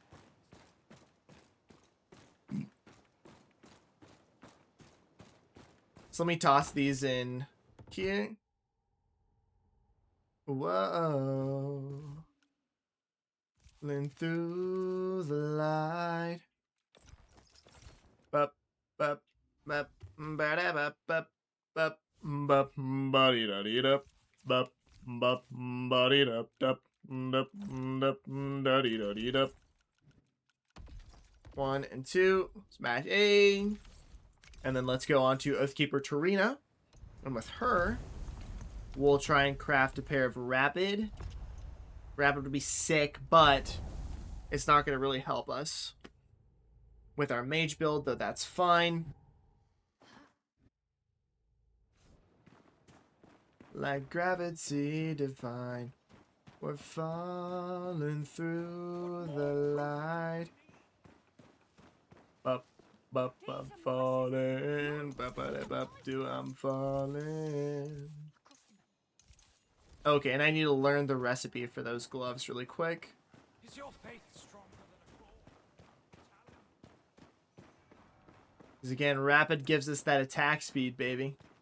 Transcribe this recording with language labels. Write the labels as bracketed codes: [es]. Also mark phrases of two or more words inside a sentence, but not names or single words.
[en] So let me toss these in here. Whoa. Lean through the light. Bup, bup, bup, ba-da, bup, bup, bup, bup, ba-dee-da-dee-da, bup, bup, ba-dee-da, dup, dup, dup, da-dee-da-dee-da. 1 and 2. Smash A. And then let's go on to Oathkeeper Tarina. And with her, we'll try and craft a pair of Rapid. Rapid would be sick, but it's not going to really help us with our mage build, though that's fine. Like gravity divine, we're falling through the light. Bup, bup, bup, falling. Bup, bup, bup, do I'm falling. Okay, and I need to learn the recipe for those gloves really quick. Is your faith stronger than a claw? Because again, Rapid gives us that attack speed, baby.